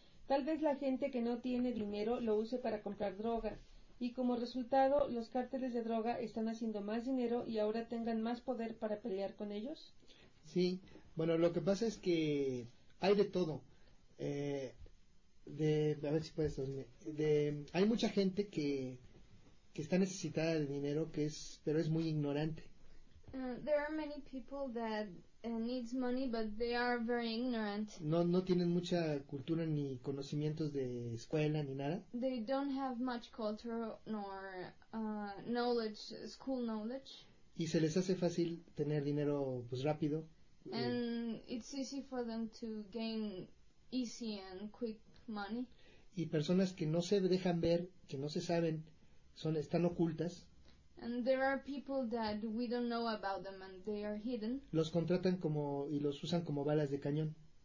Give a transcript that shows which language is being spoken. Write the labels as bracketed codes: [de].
[es] Tal vez la gente que no tiene dinero lo use para comprar droga, y como resultado, los cárteles de droga están haciendo más dinero y ahora tengan más poder para pelear con ellos. Sí, bueno, lo que pasa es que hay de todo. A ver si puedes dormir. Hay mucha gente que está necesitada de dinero, pero es muy ignorante. [en] There are many people that needs money, but they are very ignorant. [es] No tienen mucha cultura ni conocimientos de escuela ni nada. [en] They don't have much culture nor knowledge, school knowledge. [es] Y se les hace fácil tener dinero, pues rápido. [en] And it's easy for them to gain easy and quick money. [es] Y personas que no se dejan ver, que no se saben, están ocultas. [en] And there are people that we don't know about them and they are hidden. [es] Los contratan como y los usan como balas de cañón.